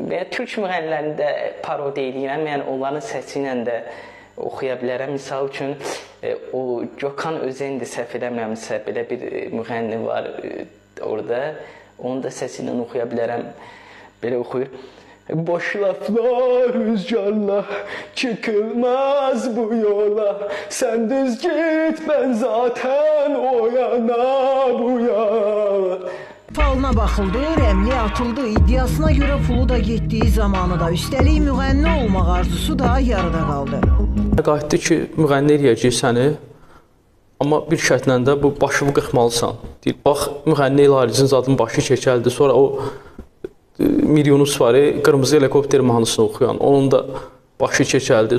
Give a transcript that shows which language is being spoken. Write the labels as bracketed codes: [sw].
[az] Türk müğənnilərində parodiya eləyirəm, yəni onların səsi ilə də oxuya bilərəm. Misal üçün, o Gökhan Özendi səhv eləmirəmsə, belə bir müğənni var orada. Onun da səsi ilə oxuya bilərəm. Belə oxuyur. [tr] Boş laflar rüzgarla çıkılmaz bu yola. Sen düz git ben zaten o yana bu yana. [az] Falına baxıldı, rəmli atıldı, iddiasına görə pulu da getdiyi zamanı da. Üstəlik müğənni olmaq arzusu da yarıda qaldı. Qayıtdı ki, müğənni eləyəcək səni, amma bir şərtlə də bu başını qırxmalısan. Deyir, bax, müğənni Elharicin zadın başı çəkəldi, sonra o Miryonus var, Qırmızı Helikopter mahnısını oxuyan, onun da başı çəkəldi.